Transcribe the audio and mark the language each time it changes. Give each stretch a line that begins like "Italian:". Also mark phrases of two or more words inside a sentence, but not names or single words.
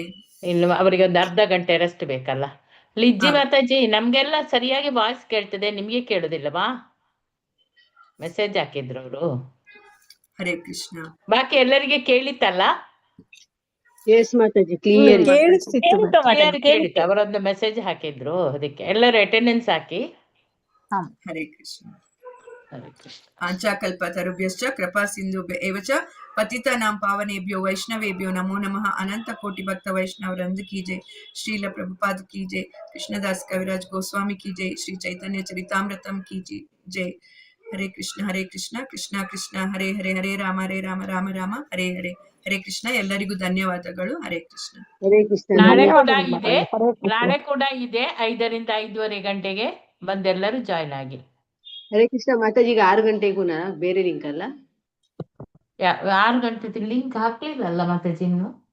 Kannada: ಇನ್ನು ಅವರಿಗೆ ಒಂದು ಅರ್ಧ ಗಂಟೆ ರೆಸ್ಟ್ ಬೇಕಲ್ಲ. ಲಿಜ್ಜಿ ಮಾತಾಜಿ, ನಮ್ಗೆಲ್ಲ ಸರಿಯಾಗಿ ವಾಯ್ಸ್ ಕೇಳ್ತದೆ, ನಿಮ್ಗೆ ಕೇಳುದಿಲ್ಲವಾ? ಮೆಸೇಜ್ ಹಾಕಿದ್ರು ಅವರು. ಹರೇ ಕೃಷ್ಣ. ಬಾಕಿ ಎಲ್ಲರಿಗೆ ಕೇಳಿತ್ತಲ್ಲ? ಕೇಳಿತ್ತು. ಅವರೊಂದು ಮೆಸೇಜ್ ಹಾಕಿದ್ರು, ಅದಕ್ಕೆ ಎಲ್ಲರೂ ಅಟೆಂಡೆನ್ಸ್ ಹಾಕಿ. ಹರೇ ಕೃಷ್ಣ. ಹರೇ ಕೃಷ್ಣ.
Sanskrit: आंचाकल्पतरुभ्यश्च कृपा सिन्धु एवच पतितानां पावनेभ्यो वैष्णवेभ्यो नमो नमः.
Hindi: अनन्त कोटि भक्त वैष्णवरन्द् की जय. श्रील प्रभुपाद की जय. कृष्णदास कविराज गोस्वामी की जय. श्री चैतन्य चरितामृतं की जय.
Kannada: ಹರೇ ಕೃಷ್ಣ ಹರೇ ಕೃಷ್ಣ ಕೃಷ್ಣ ಕೃಷ್ಣ ಹರೇ ಹರೇ, ಹರೇ ರಾಮ ರಾಮ ರಾಮ ಹರೇ ಹರೇ. ಹರೇ ಕೃಷ್ಣ. ಎಲ್ಲರಿಗೂ ಧನ್ಯವಾದಗಳು. ಹರೇ ಕೃಷ್ಣ. ನಾಳೆ ಕೂಡ ಇದೆ 5ರಿಂದ 5:30 ಗಂಟೆಗೆ ಬಂದೆಲ್ಲರೂ ಜಾಯ್ನ್ ಆಗಿ. ಹರೇ ಕೃಷ್ಣ. ಮಾತಾಜಿಗೆ 6 ಗಂಟೆಗೂ ಬೇರೆ ಲಿಂಕ್ ಅಲ್ಲ? 6 ಗಂಟೆ ಲಿಂಕ್ ಹಾಕ್ಲಿಲ್ಲ ಮಾತಾಜಿ ಇನ್ನು?